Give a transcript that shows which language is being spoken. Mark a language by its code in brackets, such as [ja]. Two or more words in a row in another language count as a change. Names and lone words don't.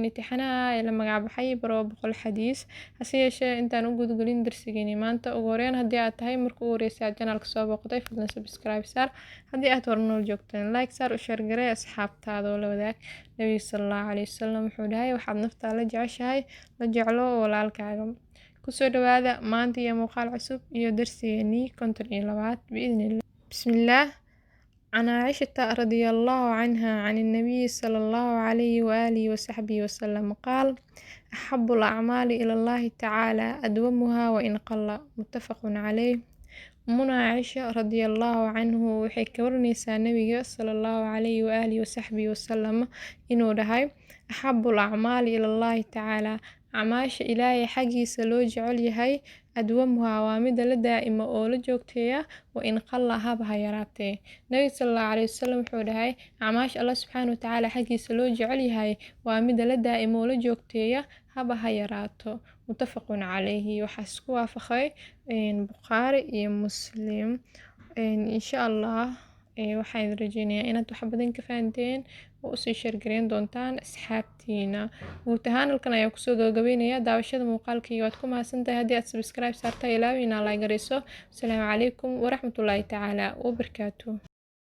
[so] imtixaanaha ee la magac baxay baro boqol xadiis hase yeeshee intaan u gudgelin darsigeeni maanta ugu horeyn haddii aad tahay marka ugu horreysay aad channelka soo booqday fadlan subscribe saar haddii aad hore nool joogteen like saar u share garee asxaabtaada oo la wadaag nabiga [ar] صلى الله عليه وسلم [so] wuxuu dhahay waxaad naftaa la jeceshahay la jeclo walaalkaaga kusoo dhawaada maanta iyo muuqaal cusub iyo darsigeennii 52 biidnillah bismillaah [ar] عن عائشة رضي الله عنها عن النبي صلى الله عليه وآله وصحبه وسلم قال أحب الأعمال إلى الله تعالى أدومها وإن قل متفق عليه أمنا عائشة رضي الله عنه [so] waxay ka waranaysaa nabiga [ar] صلى الله عليه وآله وصحبه وسلم [so] inuu dhahay [ar] أحب الأعمال إلى الله تعالى [so] acmaasha ilaahay xaggiisa loo jecel yahay adwamuha waa mida la daa'ima oo la joogteeya [ar] وإن قل [so] haba ha yaraatee nabiga [ar] صلى الله عليه وسلم [so] wuxuu dhahay acmaasha [ar] الله سبحانه وتعالى [so] xaggiisa loo jecel yahay waa mida la daa'ima oo la joogteeya haba ha yaraato [ar] متفق عليه [so] waxaa isku waafaqay bukhaari iyo muslim [ar] إن شاء الله [so] waxaan rajeynayaa inaad wax badan ka fahanteen oo usii sheergareyn doontaan asxaabtiina guud ahaan halkan ayaa kusoo gabagabeynaya daawashada muuqaalkayga waad ku mahadsantahay haddii aad subscribe saarta ilaawi inaa like gareyso [ar] السلام عليكم ورحمة الله تعالى وبركاته